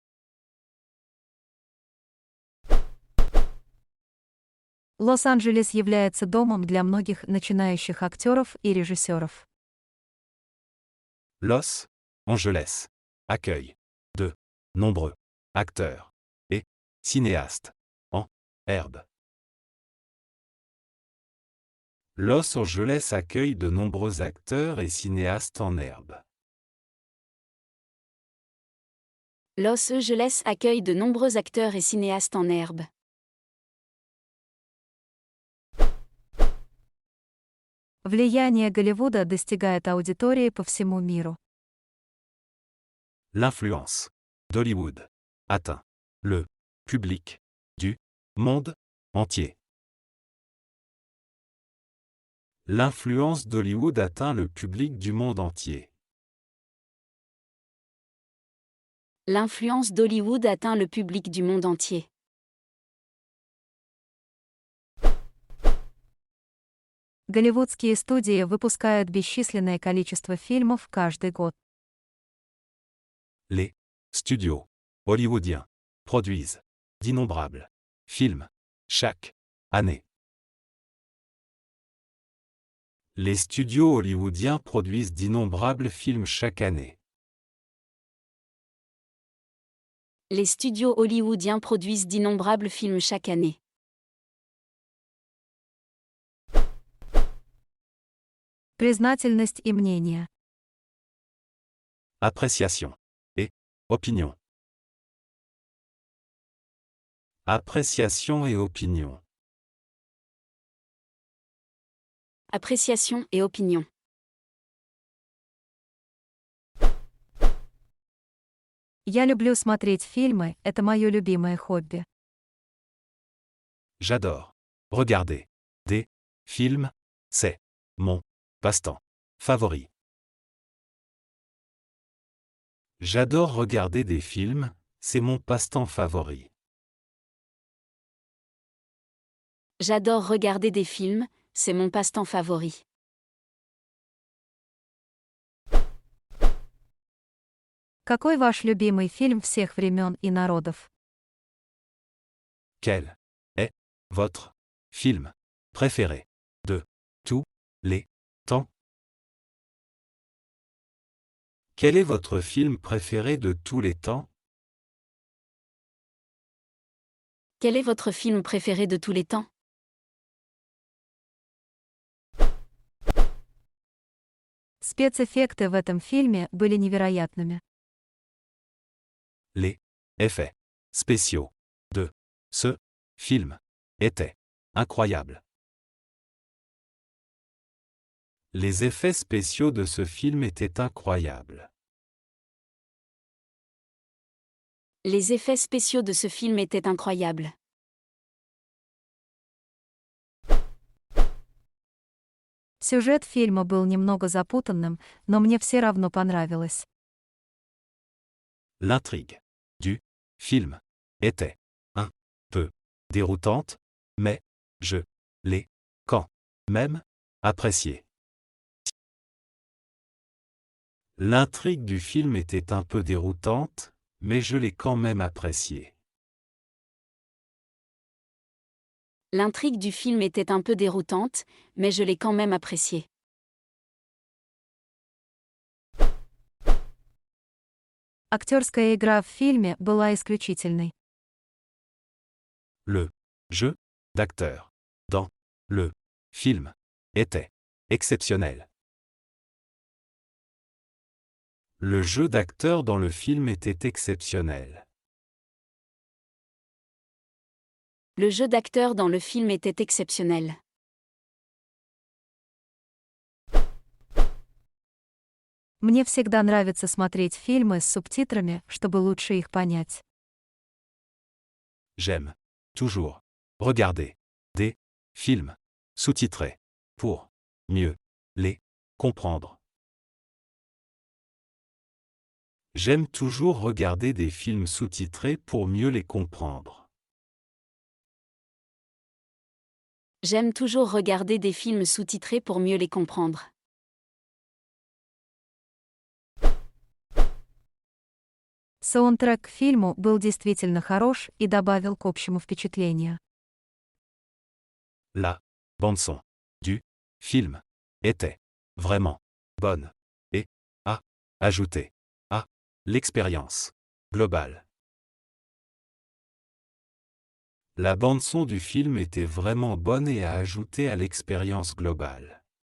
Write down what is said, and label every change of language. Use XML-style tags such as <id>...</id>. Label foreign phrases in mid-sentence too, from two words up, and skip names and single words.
<ru>Лос-Анджелес является домом для многих начинающих актеров и режиссеров.</ru> <fr>Los Angeles accueille de nombreux acteurs et cinéastes en herbe. Los Angeles accueille de nombreux acteurs et cinéastes en herbe. Los Angeles accueille de nombreux acteurs et cinéastes en herbe.</fr> <ru>Влияние Голливуда достигает аудитории по всему миру.</ru> <fr>L'influence d'Hollywood atteint le public du monde entier. L'influence d'Hollywood atteint le public du monde entier. L'influence d'Hollywood atteint le public du monde entier.</fr> <ru>Голливудские студии выпускают бесчисленное количество фильмов каждый год.</ru> <fr>Les studios hollywoodiens produisent d'innombrables films chaque année. Les studios hollywoodiens produisent d'innombrables films chaque année. Les studios hollywoodiens produisent d'innombrables films chaque année.</fr> <ru>Признательность и мнение.</ru> <fr>Appréciation et opinion. Appréciation et opinion. Appréciation et opinion.</fr> <ru>Я люблю смотреть фильмы, это мое любимое хобби.</ru> <fr>J'adore regarder des films, c'est mon passe-temps favori. J'adore regarder des films, c'est mon passe-temps favori. J'adore regarder des films, c'est mon passe-temps favori.</fr> <ru>Какой ваш любимый фильм всех времен и народов?</ru> <fr>Quel est votre film préféré de tous les temps. Quel est votre film préféré de tous les temps? Quel est votre film préféré de tous les temps?</fr> <ru>Спецэффекты в этом фильме были невероятными.</ru> <fr>Les effets spéciaux de ce film étaient incroyables. Les effets spéciaux de ce film étaient incroyables. Les effets spéciaux de ce film étaient incroyables.</fr> <ru>Сюжет фильма был немного запутанным, но мне все равно понравилось.</ru> <fr>L'intrigue du film était un peu déroutante, mais je l'ai quand même apprécié. L'intrigue du film était un peu déroutante, mais je l'ai quand même apprécié. L'intrigue du film était un peu déroutante, mais je l'ai quand même appréciée.</fr> <ru>Актерская игра в фильме была исключительной.</ru> <fr>Le jeu d'acteur dans le film était exceptionnel. Le jeu d'acteur dans le film était exceptionnel. Le jeu d'acteur dans le film était exceptionnel.</fr> <ru>Мне всегда нравится смотреть фильмы с субтитрами, чтобы лучше их понять.</ru> <fr>J'aime toujours regarder des films sous-titrés pour mieux les comprendre. J'aime toujours regarder des films sous-titrés pour mieux les comprendre. J'aime toujours regarder des films sous-titrés pour mieux les comprendre.</fr> <ru>Саундтрек к фильму был действительно хорош и добавил к общему впечатлению.</ru> <fr>La bande-son du film était vraiment bonne et a ajouté à l'expérience globale. La bande-son du film était vraiment bonne et a ajouté à l'expérience globale.</fr>